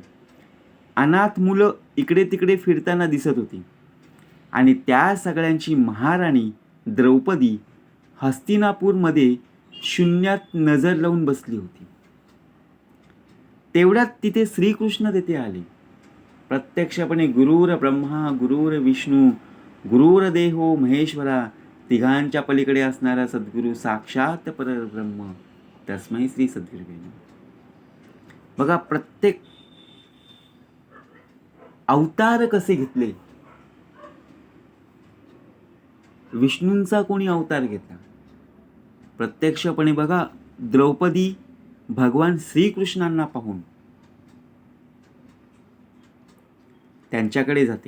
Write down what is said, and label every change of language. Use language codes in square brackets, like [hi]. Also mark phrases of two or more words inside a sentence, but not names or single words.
[mr] अनाथ मुलं इकडे तिकडे फिरताना दिसत होती. आणि त्या सगळ्यांची महाराणी द्रौपदी हस्तिनापूरमध्ये शून्यात नजर लावून बसली होती. तेवढ्यात तिथे श्रीकृष्ण तेथे आले. [sa] प्रत्यक्षपणे गुरुर ब्रह्मा गुरुर विष्णू गुरुर देहो महेश्वरा, [mr] तिघांच्या पलीकडे असणारा सद्गुरू [sa] साक्षात परब्रह्म तस्मै श्री सद्गुरुवे नमः. [mr] बघा प्रत्येक अवतार कसे घेतले. विष्णूंचा कोणी अवतार घेतला. प्रत्यक्षपणे बघा द्रौपदी भगवान श्रीकृष्णांना पाहून त्यांच्याकडे जाते.